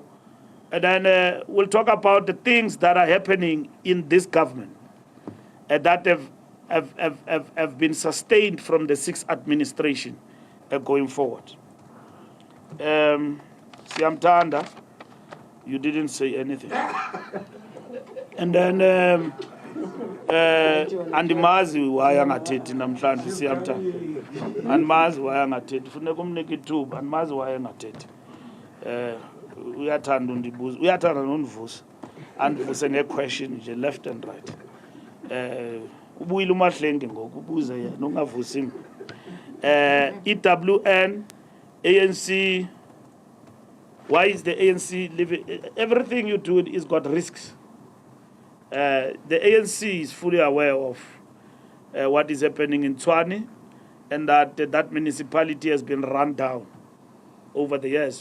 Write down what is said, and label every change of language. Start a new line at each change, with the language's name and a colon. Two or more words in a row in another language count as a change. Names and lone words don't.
English: And then we'll talk about the things that are happening in this government that have been sustained from the 6th administration going forward. Siyamthanda, you didn't say anything. And then
Xhosa: andimazi why angathethi namhlanje siyamthanda. Andimazi why angathethi. Funeka umnike ithuba, andimazi why angathethi. Uyathanda undibuza, uyathanda nondivusa. Andivuse nge-question nje
English: left and right.
Xhosa: Ubuyile umahlenge ngoku ubuze yena ungavusi.
English: EWN, ANC, why is the ANC living? Everything you do is got risks. The ANC is fully aware of what is happening in Tshwane and that municipality has been run down over the years.